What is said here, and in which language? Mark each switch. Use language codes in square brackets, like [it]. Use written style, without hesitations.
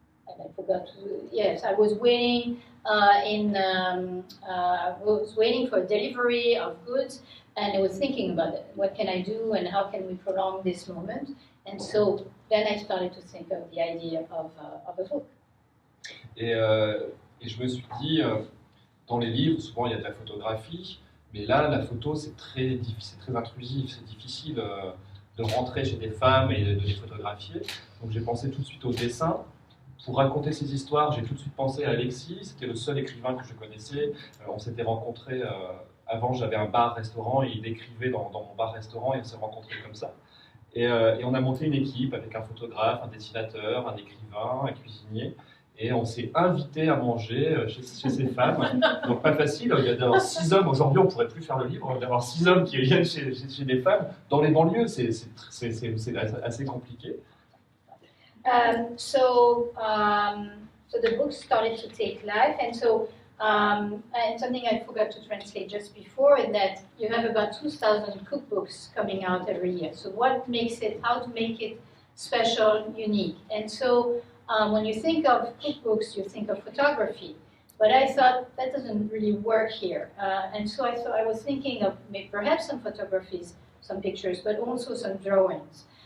[en] and I forgot to, yes, I was waiting I was waiting for delivery of goods, and I was thinking about it. What can I do, and how can we prolong this moment? And so then I started to think of the idea of a book. [fr] Et je me suis dit, dans les livres, souvent il y a de la photographie, mais là, la photo, c'est très intrusif, c'est difficile de rentrer chez des femmes et de les photographier. Donc j'ai pensé tout de suite au dessin. Pour raconter ces histoires, j'ai tout de suite pensé à Alexis. C'était le seul écrivain que je connaissais. On s'était rencontrés, avant j'avais un bar-restaurant et il écrivait dans mon bar-restaurant et on s'est rencontrés comme ça. Et on a monté une équipe avec un photographe, un dessinateur, un écrivain, un cuisinier. Et on s'est invité à manger chez ces femmes. Donc pas facile d'avoir 6 hommes. Aujourd'hui, on ne pourrait plus faire le livre, d'avoir 6 hommes qui viennent chez des femmes. Dans les banlieues, c'est assez compliqué. [en] So the book started to take life, and so and something I forgot to translate just before is that you have about 2,000 cookbooks coming out every year. So what makes it, how to make it special, unique, and so when you think of cookbooks, you think of photography, but I thought that doesn't really work here, and so I was thinking of maybe perhaps some photographies, some pictures, but also some drawings.